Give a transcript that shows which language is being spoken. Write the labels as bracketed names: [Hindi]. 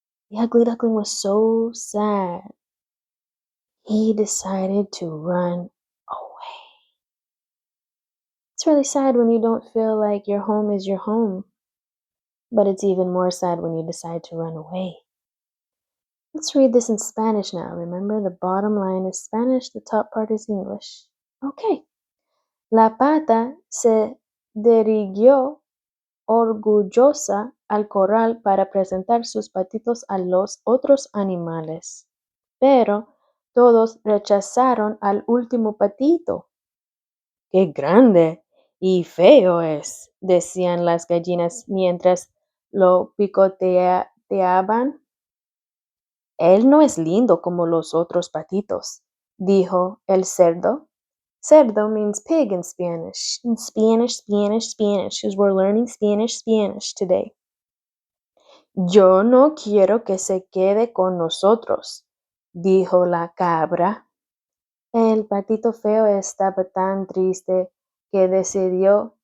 [English] The ugly duckling was so sad. He decided to run away. It's really sad when you don't feel like your home is your home, but it's even more sad when you decide to run away. Let's read this in Spanish now. Remember, the bottom line is Spanish, the top part is English. Okay. [Spanish] La pata se dirigió orgullosa al corral para presentar sus patitos a los otros animales, pero todos rechazaron al último patito. ¡Qué grande y feo es!, decían las gallinas mientras lo picoteaban. Él no es lindo como los otros patitos, dijo el cerdo. [English] Cerdo means pig in Spanish. In Spanish, because we're learning Spanish today. [Spanish] Yo no quiero que se quede con nosotros, dijo la cabra. El patito feo estaba tan triste que decidió